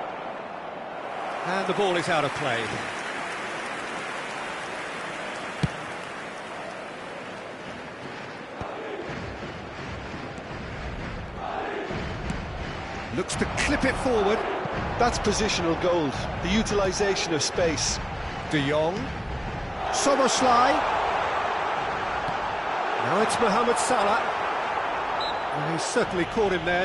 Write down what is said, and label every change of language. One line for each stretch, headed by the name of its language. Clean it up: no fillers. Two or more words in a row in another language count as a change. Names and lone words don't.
English: And the ball is out of play. Looks to clip it forward. That's positional gold, the utilisation of space. De Jong. Soboslai. Now it's Mohamed Salah. And he's certainly caught him there.